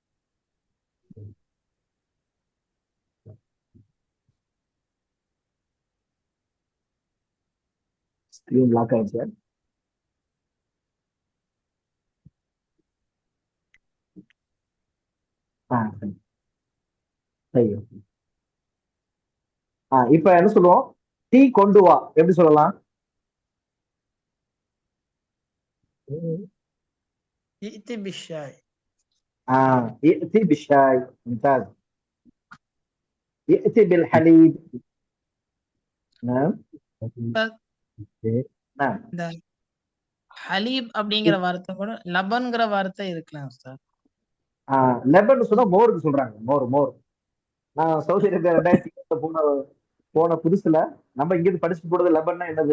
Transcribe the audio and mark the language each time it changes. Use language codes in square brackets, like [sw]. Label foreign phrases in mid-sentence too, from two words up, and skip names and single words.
[en] screen lock [ta] ஆயிடுச்சு. சரி. சரி. இப்ப என்ன சொல்லுவோம்? டீ கொண்டு வா எப்படி சொல்லலாம்? [ar] ائتي بالشاي. ائتي بالشاي. ممتاز. ائتي بالحليب. نعم. [ta] உஸ்தாத், [ar] نعم. [ta] இந்த ஹலீப் அப்படிங்கிற வார்த்தை கூட லபன்ங்கிற வார்த்தை இருக்கலாம் உஸ்தாத். லெபன் சொன்னா மோருக்கு சொல்றாங்க. மோர் மோர். நான் சவுதி அரேபியா 2007 போன புதுசுல நம்ம இங்க இருந்து படிச்சுட்டு போறது லெபன்னா என்னது?